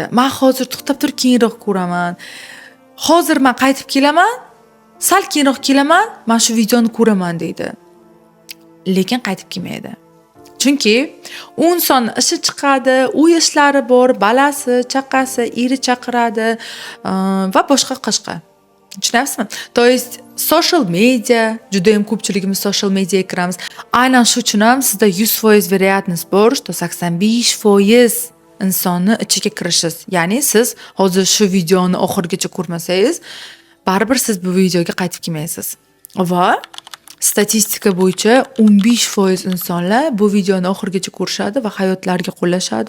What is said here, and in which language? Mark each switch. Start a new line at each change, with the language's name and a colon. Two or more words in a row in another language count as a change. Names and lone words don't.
Uzbek: Men hozir to'xtab turib keyinroq ko'raman. Hozir men qaytib kelaman, sal keyinroq kelaman, men shu videoni ko'raman deydi. Lekin qaytib kelmaydi. Chunki u inson ishi chiqadi, uy ishlari bor, balasi, chaqasi, eri chaqiradi va boshqa. Tushunasizmi?
Russian: То есть
English: social media,
Uzbek: juda ham ko'pchiligimiz
English: social mediaga
Uzbek: kiramiz. Aynan shu uchun ham sizda 100% вероятность bor, что 85% insonni ichiga kirishingiz. Ya'ni siz hozir shu videoni oxirigacha ko'rmasangiz, baribir siz bu videoga qaytib kelmaysiz. Va statistika bo'yicha 15% insonlar bu videoni oxirigacha ko'rishadi va hayotlariga qo'llashadi.